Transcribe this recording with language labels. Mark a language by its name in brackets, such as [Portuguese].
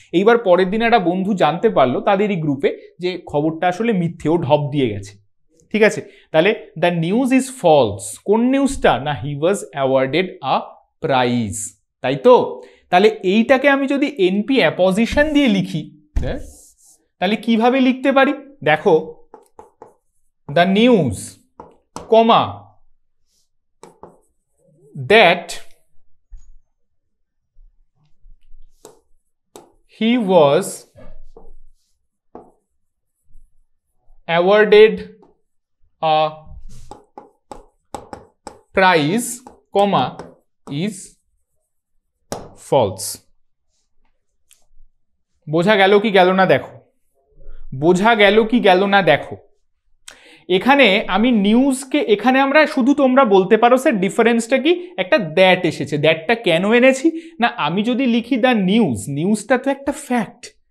[Bangla] এইবার পরের দিন একটা বন্ধু জানতে পারলো তাদেরই গ্রুপে যে খবরটা আসলে মিথ্যে, ও ঢপ দিয়ে গেছে, ঠিক আছে। [English] তাহলে the news is false, [Bangla] কোন নিউজটা? না, [English] he was awarded a prize, [Bangla] তাই তো? তাহলে এইটাকে আমি যদি এনপি অ্যাপোজিশন দিয়ে লিখি, তাহলে কিভাবে লিখতে পারি? [English] দেখো, the news comma that he was awarded a prize, comma, is false. [Bangla] বোঝা গেল কি গেল না দেখো, বোঝা গেল কি গেল না দেখো। এখানে আমি নিউজকে, এখানে আমরা শুধু, তোমরা বলতে পারো স্যার ডিফারেন্সটা কি, একটা দ্যাট এসেছে, দ্যাটটা কেন এনেছি? না, আমি যদি লিখি দ্য নিউজ, নিউজটা তো একটা ফ্যাক্ট।